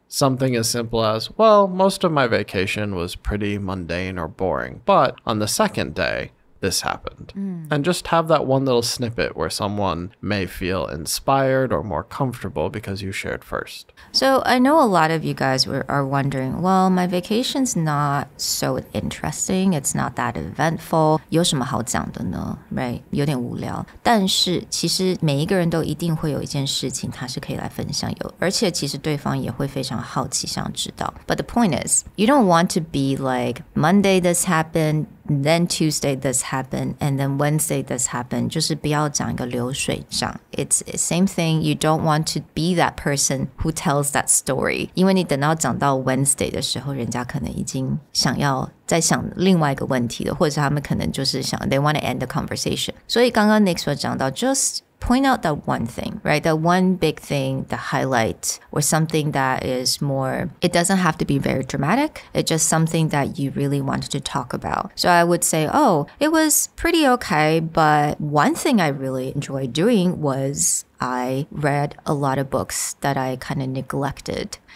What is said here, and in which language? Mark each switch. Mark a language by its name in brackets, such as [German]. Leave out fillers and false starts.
[English] Something as simple as, well, most of my vacation was pretty mundane or boring, but on the second day, this happened. And just have that one little snippet where someone may feel inspired or more comfortable because you shared first. So I know a lot of you guys are wondering, well, my vacation's not so interesting. It's not that eventful. [Chinese] 有什么好讲的呢？ [English] Right? [Chinese] 有点无聊。但是其实每一个人都一定会有一件事情他是可以来分享，而且其实对方也会非常好奇想知道。 [English] But the point is, you don't want to be like, Monday this happened,Then Tuesday this happened, and then Wednesday this happened. [Chinese] 就是不要讲一个流水账。 [English] It's the same thing. You don't want to be that person who tells that story. [Chinese] 因为你等到讲到 Wednesday 的时候，人家可能已经想要在想另外一个问题了，或者是他们可能就是想 [English] they want to end the conversation. [Chinese] 所以刚刚 [English] Nick [Chinese] 所讲到 [English] just point out that one thing, right? That one big thing, the highlight, or something that is more, it doesn't have to be very dramatic. It's just something that you really wanted to talk about. So I would say, oh, it was pretty okay, but one thing I really enjoyed doing was I read a lot of books that I kind of neglected.